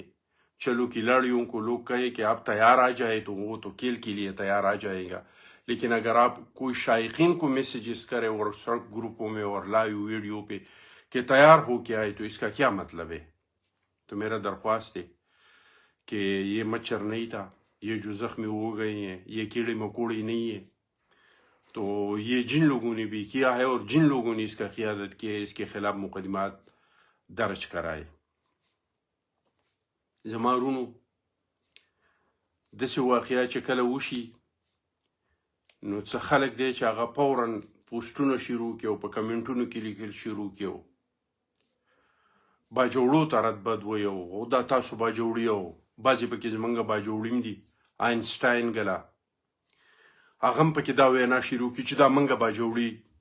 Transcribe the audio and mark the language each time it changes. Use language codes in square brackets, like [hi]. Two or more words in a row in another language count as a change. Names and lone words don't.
[ur] چلو کھلاڑیوں کو لوگ کہے کہ آپ تیار آ جائے تو وہ تو کھیل کے لیے تیار آ جائے گا، لیکن اگر آپ کوئی شائقین کو میسیجز کرے اور سڑک گروپوں میں اور [en] live video [ur] پہ کہ تیار ہو کے آئے تو اس کا کیا مطلب ہے؟ تو میرا درخواست ہے کہ یہ مچھر نہیں تھا، یہ جو زخمی ہو گئے ہیں یہ کیڑے مکوڑے نہیں ہے. تو یہ جن لوگوں نے بھی کیا ہے اور جن لوگوں نے اس کا قیادت کی ہے اس کے خلاف مقدمات درج کرائے. [ps] زما ورونو داسې واقعه چې کله وشي نو څه خلک دی چې هغه فوراً پوسټونه شروع کړي او په کمنټونو کې لیکل شروع کړي باجوړو ته رد بد وایو او دا تاسو باجوړي یو بعضې پکې زمونږ باجوړي هم دي آینسټاین ګله هغه هم پکې دا وینا شروع کړي چې دا موږ باجوړي